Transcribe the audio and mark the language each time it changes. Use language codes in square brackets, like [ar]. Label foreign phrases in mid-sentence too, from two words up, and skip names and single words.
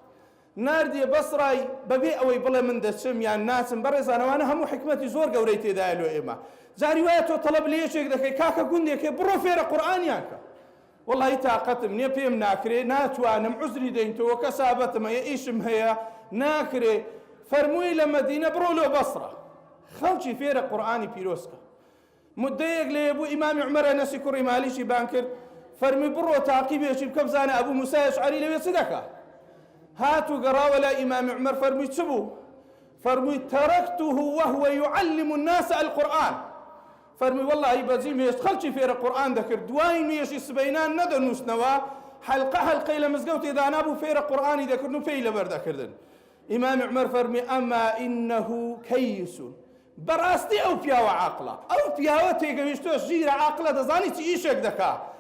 [ckb] ناردیە بەسڕای بەبێ ئەوەی بڵێ من دەچم یان ناچم بەڕێزانەوانە هەموو حکمەتی زۆر گەورەی تێدایە لۆ ئێمە جاری وایە تۆ تەڵەب لە یەکێک دەکەی کاکە گوندێکێ بڕۆ فێرە قورئانیان کە والله تااقەتم نییە پێم ناکرێ ناتوانم عوزری دەینتەوە کەسابەتمە ئیشم هەیە ناکرێ فەرمووی لە مەدینە بڕۆ لۆ بەسڕە خەڵکی فێرە قورئانی پیرۆزکە مدەیەک لێ بوو ئیمامی عومەر ئەنەسی کوڕی مالیشی بان کرد فەرمی بڕۆ تاقیبێکی بکە بزانە ئەبوو موسای ئەشعەری لەوێ چ دەکات هاتو گەڕاوە لای ئیمامی عومەر فەرمووی چ بوو فەرمووی [ar] تەرەکته وهو يعلم الناس القورئان [ckb] فەرمی وەڵڵاهی بەجیم هێشت خەڵکی فێرە قورئان دەکرد دوای نوێژی سبەینان نەدەنووسنەوە حەلقەی لە مزگەوتێدا نابوو فێرە قورئانی دەکردن و پێی لەبەر دەکردن ئیمامی عومەر فەرمی [ar] ئەما ئینەه کەیس [ckb] بەڕاستی ئەو پیاوە عاقڵە ئەو پیاوە تێگەویشتووە ژیرە عاقڵە دەزانی چی ئیشێک دەکا